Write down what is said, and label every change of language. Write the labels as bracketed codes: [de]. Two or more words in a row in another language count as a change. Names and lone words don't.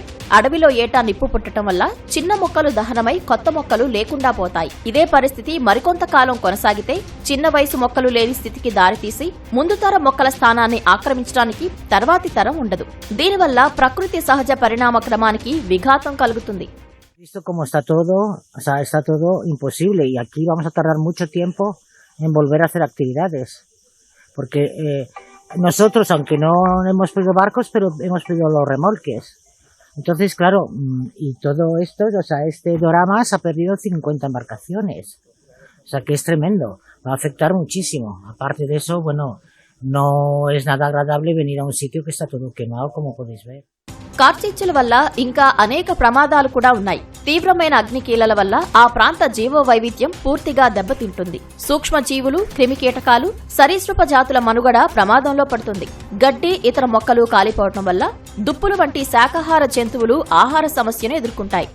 [te] అడవిలో ఏటా నిప్పు పుట్టడం వల్ల చిన్న మొక్కలు దహనమై కొత్త మొక్కలు లేకుండా పోతాయి. ఇదే పరిస్థితి మరికొంతకాలం కొనసాగితే చిన్న వయసు మొక్కలు లేని స్థితికి దారితీసి ముందు తరం మొక్కల స్థానాన్ని ఆక్రమించడానికి తర్వాతి తరం ఉండదు. దీనివల్ల ప్రకృతి సహజ పరిణామ క్రమానికి విఘాతం కలుగుతుంది. [es] Visto cómo está todo, o sea, está todo imposible y aquí vamos a tardar mucho tiempo en volver a hacer actividades. Porque nosotros, aunque no hemos pedido barcos, pero hemos pedido los remolques. Entonces, claro, y todo esto, o sea, este Dorama se ha perdido 50 embarcaciones. O sea, que es tremendo. Va a afectar muchísimo. Aparte de eso, bueno, no es nada agradable venir a un sitio que está todo quemado, como podéis ver. [te] కార్చిచ్చుల వల్ల ఇంకా అనేక ప్రమాదాలు కూడా ఉన్నాయి. తీవ్రమైన అగ్నికీలల వల్ల ఆ ప్రాంత జీవ వైవిధ్యం పూర్తిగా దెబ్బతింటుంది. సూక్ష్మజీవులు, క్రిమికీటకాలు, సరీసృప జాతుల మనుగడ ప్రమాదంలో పడుతుంది. గడ్డి, ఇతర మొక్కలు కాలిపోవడం వల్ల దుప్పులు వంటి శాకాహార జంతువులు ఆహార సమస్యను ఎదుర్కొంటాయి.